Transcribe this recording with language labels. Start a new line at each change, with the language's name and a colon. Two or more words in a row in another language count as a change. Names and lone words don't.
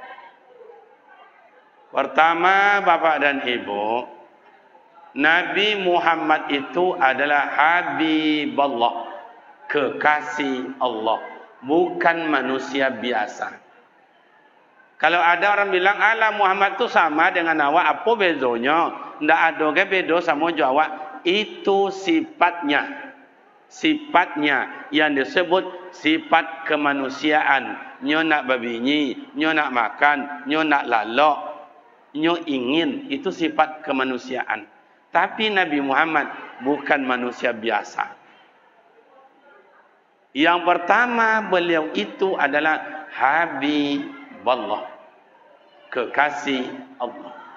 Indonesian: Pertama Bapak dan Ibu, Nabi Muhammad itu adalah Habibullah, kekasih Allah, bukan manusia biasa. Kalau ada orang bilang, ala Muhammad itu sama dengan awak, apa bedanya? Tidak ada ke beda sama awak. Itu sifatnya. Sifatnya yang disebut sifat kemanusiaan.
Minangkabau: Nyo nak babinyi, nyo nak makan, nyo nak lalok, nyo ingin.
Indonesian: Itu sifat kemanusiaan. Tapi Nabi Muhammad bukan manusia biasa. Yang pertama beliau itu adalah Habibullah, kekasih Allah.